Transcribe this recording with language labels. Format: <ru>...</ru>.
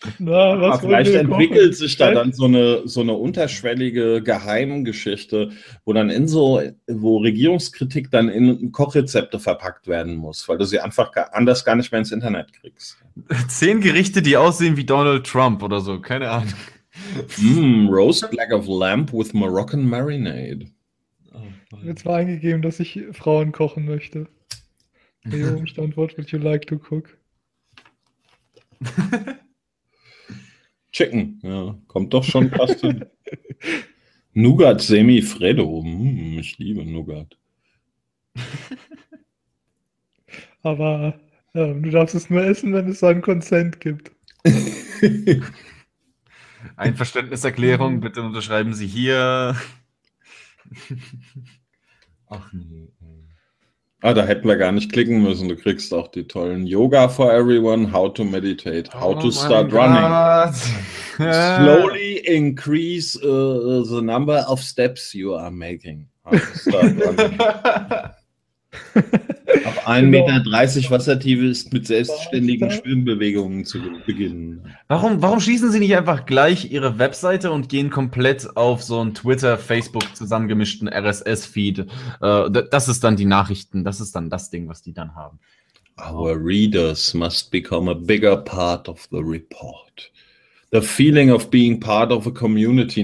<de>Na, was vielleicht entwickelt sich da dann so eine unterschwellige Geheimgeschichte, wo Regierungskritik dann in Kochrezepte verpackt werden muss, weil du sie einfach anders gar nicht mehr ins Internet kriegst. 10 Gerichte, die aussehen wie Donald Trump oder so, keine Ahnung.</de> <en>Roast leg of lamb with Moroccan marinade.</en> <de>Oh, jetzt war eingegeben, dass ich Frauen kochen möchte.</de> <en>Hey, Umstand, what would you like to cook?</en> <de>Chicken, ja, kommt doch schon fast hin. Nougat Semifredo, ich liebe Nougat. Aber du darfst es nur essen, wenn es so einen Consent gibt. Einverständniserklärung, bitte unterschreiben Sie hier. Ach nee. Ah, da hätten wir gar nicht klicken müssen. Du kriegst auch die tollen Yoga for Everyone, How to Meditate, How to Start Running.</de> <en>Slowly increase the number of steps you are making.</en> <de>Ab 1,30 Meter Wassertiefe ist mit selbstständigen Schwimmbewegungen zu beginnen. Warum schließen Sie nicht einfach gleich Ihre Webseite und gehen komplett auf so einen Twitter-Facebook zusammengemischten RSS-Feed? Das ist dann die Nachrichten, das ist dann das Ding, was die dann haben.</de> <en>Our readers must become a bigger part of the report. The feeling of being part of a community.</en>